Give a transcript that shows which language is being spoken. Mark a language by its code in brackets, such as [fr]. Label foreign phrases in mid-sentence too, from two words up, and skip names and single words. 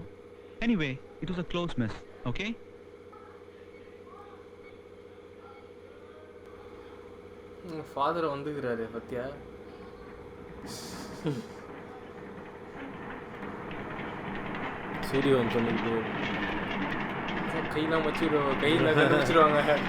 [en] anyway it was a close miss. okay, [ta] ஃபாதர் வந்துக்கிறாரு பத்தியா? சூரியவன் சொன்னது கையெல்லாம் வச்சுடுவாங்க, கையில் வச்சுருவாங்க.